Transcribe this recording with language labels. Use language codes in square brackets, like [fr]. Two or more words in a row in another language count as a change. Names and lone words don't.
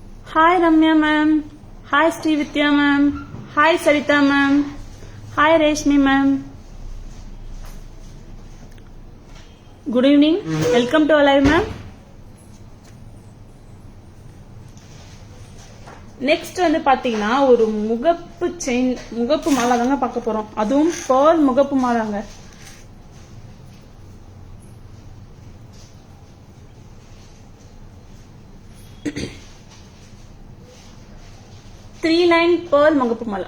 [en] Hi Ramya ma'am. Hi Srividya ma'am. Hi Sarita ma'am. Hi Reshmi ma'am. Good evening. Welcome to Alive ma'am. [ta] நெக்ஸ்ட் வந்து பாத்தீங்கன்னா ஒரு முகப்பு செயின் முகப்பு மாலை தாங்க பார்க்க போறோம். அதுவும் பேர்ல் முகப்பு மாலாங்க. [en] three line pearl [ta] முகப்பு மாலை.